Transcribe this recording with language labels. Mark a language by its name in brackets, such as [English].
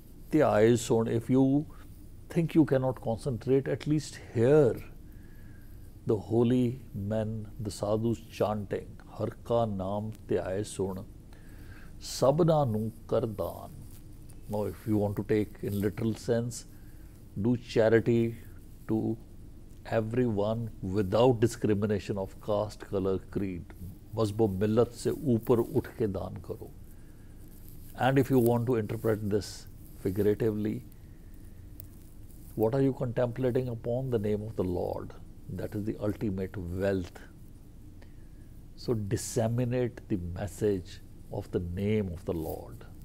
[Punjabi] ਧਿਆਏ ਸੁਣ, [English] if you think you cannot concentrate, at least hear the holy men, the sadhus chanting, Har ka naam [Punjabi] ਧਿਆਏ ਸੁਣ ਸਭਨਾਂ ਨੂੰ ਕਰਦਾਨ. [English] Now, if you want to take in literal sense, do charity to everyone without discrimination of caste, color, creed. [Hindi] मज़हब मिल्लत से ऊपर उठ के दान करो. [English] And if you want to interpret this figuratively, what are you contemplating upon? The name of the Lord. That is the ultimate wealth. So disseminate the message of the name of the Lord.